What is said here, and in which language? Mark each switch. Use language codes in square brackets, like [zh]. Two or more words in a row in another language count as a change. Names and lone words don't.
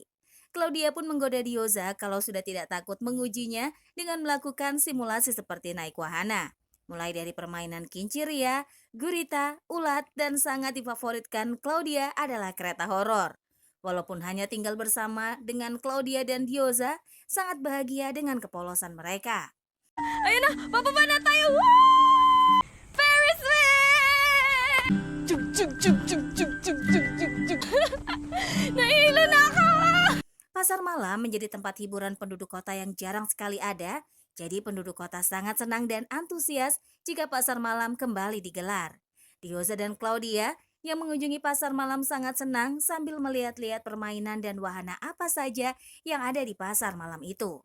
[id] Claudia pun menggoda Dioza kalau sudah tidak takut mengujinya dengan melakukan simulasi seperti naik wahana. Mulai dari permainan kinciria, gurita, ulat, dan sangat difavoritkan Claudia adalah kereta horor. Walaupun hanya tinggal bersama dengan Claudia dan Dioza, sangat bahagia dengan kepolosan mereka. [tl] Ayo nah, papa na tayo! Woo! [en] Ferris wheel! Cuk cuk cuk cuk cuk cuk cuk cuk cuk. [tl] Nahilo na ako! [id] Pasar malam menjadi tempat hiburan penduduk kota yang jarang sekali ada. Jadi penduduk kota sangat senang dan antusias jika pasar malam kembali digelar. Dioza dan Claudia yang mengunjungi pasar malam sangat senang sambil melihat-lihat permainan dan wahana apa saja yang ada di pasar malam itu.